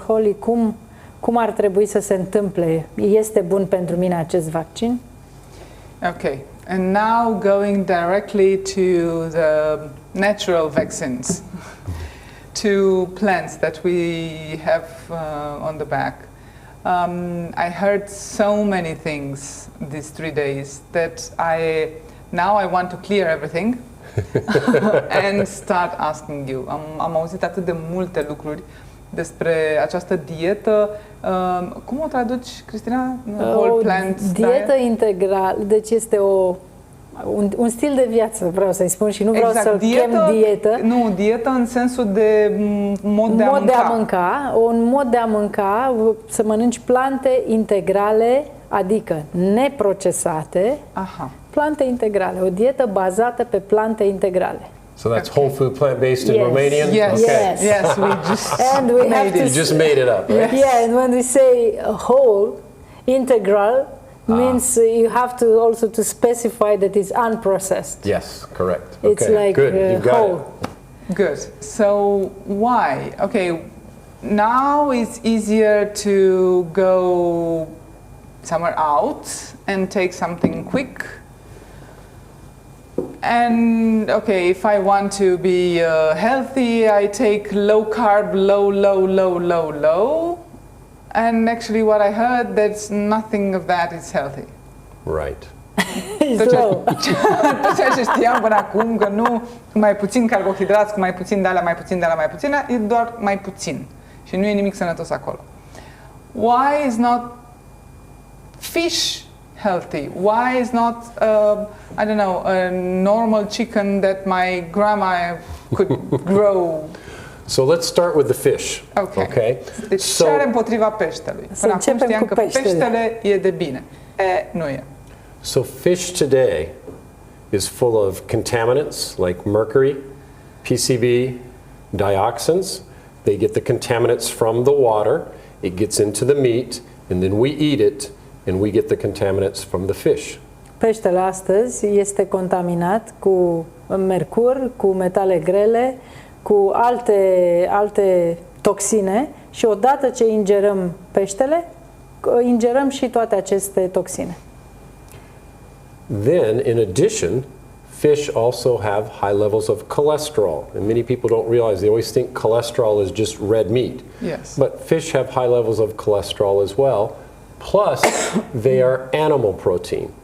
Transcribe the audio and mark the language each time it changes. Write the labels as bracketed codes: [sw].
[ro] Hollie, cum ar trebui să se întâmple? Este bun pentru mine acest vaccin? [en] Okay. And now going directly to the natural vaccines, to plants that we have on the back. I heard so many things these 3 days that I want to clear everything and start asking you. [ro] Am auzit atât de multe lucruri despre această dietă. Cum o traduci, Cristina? Whole plant dietă integrală, deci este un stil de viață, vreau să-i spun, și nu vreau să-l chem dietă. Nu, dietă în sensul de mod de a mânca. Un mod de a mânca, să mănânci plante integrale, adică neprocesate, plante integrale, o dietă bazată pe plante integrale. [en] So that's whole food plant-based in Romanian? Yes, okay. yes. We just made it up, right? Yeah, and when we say whole, integral, means you have to also to specify that it's unprocessed. Yes, correct. It's like good. You've got whole. it. Good. So why? Okay, now it's easier to go somewhere out and take something quick. And okay, if I want to be healthy, I take low carb, low. And actually what I heard, that's nothing of that is healthy. Right. It's low. [ro] Tot ceea ce știam până acum, că nu mai puțin carbohidrați, cu mai puțin de alea, mai puțin, e doar mai puțin. Și nu e nimic sănătos acolo. [en] Why is not fish healthy? Why is not, I don't know, a normal chicken that my grandma could grow? So let's start with the fish. Okay. [ro] Deci ce are împotriva peștelui? Până acum știam că peștele e de bine. Nu e. [en] So fish today is full of contaminants like mercury, PCB, dioxins. They get the contaminants from the water, it gets into the meat, and then we eat it, and we get the contaminants from the fish. [ro] Peștele astăzi este contaminat cu mercur, cu metale grele, cu alte toxine și odată ce ingerăm peștele, ingerăm și toate aceste toxine. [en] Then, in addition, fish also have high levels of cholesterol. And many people don't realize, they always think cholesterol is just red meat. Yes. But fish have high levels of cholesterol as well. Plus, they are animal protein.